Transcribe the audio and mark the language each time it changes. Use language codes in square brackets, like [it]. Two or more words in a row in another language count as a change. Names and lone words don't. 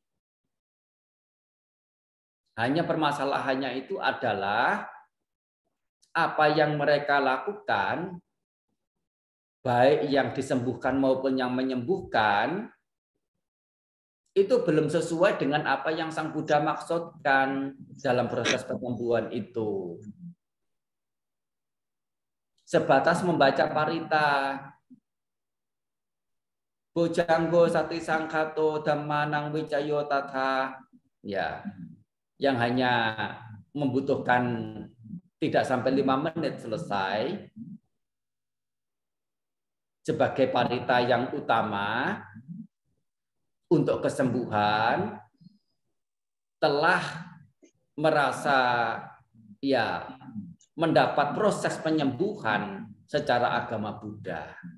[id] Hanya permasalahannya itu adalah apa yang mereka lakukan, baik yang disembuhkan maupun yang menyembuhkan, itu belum sesuai dengan apa yang Sang Buddha maksudkan dalam proses penyembuhan itu. Sebatas membaca parita, [pi] bojanggo sati sangkato dhammanang wicayo tata, [id] ya, yang hanya membutuhkan tidak sampai 5 menit selesai, sebagai parita yang utama untuk kesembuhan, telah merasa ya mendapat proses penyembuhan secara agama Buddha.